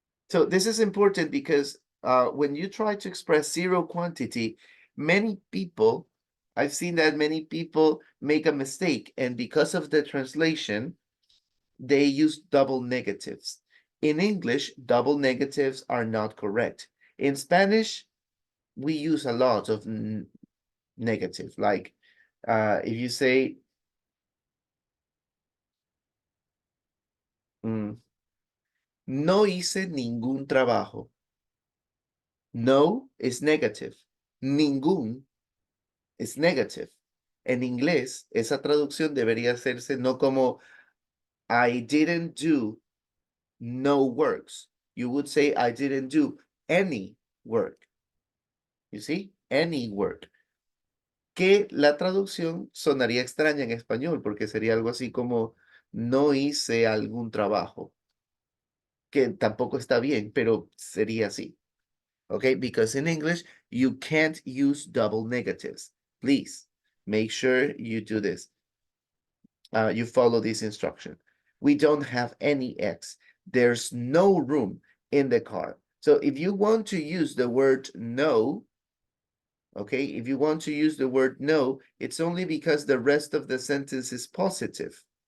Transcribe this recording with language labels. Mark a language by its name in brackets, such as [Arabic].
[English] So this is important because when you try to express zero quantity, many people, I've seen that many people make a mistake, and because of the translation, they use double negatives. In English, double negatives are not correct. In Spanish, we use a lot of negative. Like if you say, [Spanish] no hice ningún trabajo. [English] No is negative. Ningún is negative. [Spanish] En inglés, esa traducción debería hacerse no como [English] I didn't do no works. You would say I didn't do any work. You see? Any work. [Spanish] Que la traducción sonaría extraña en español porque sería algo así como no hice algún trabajo. Que tampoco está bien, pero sería así. [English] Okay, because in English, you can't use double negatives. Please make sure you do this. You follow this instruction. We don't have any X. There's no room in the car. So if you want to use the word no, okay, if you want to use the word no, it's only because the rest of the sentence is positive.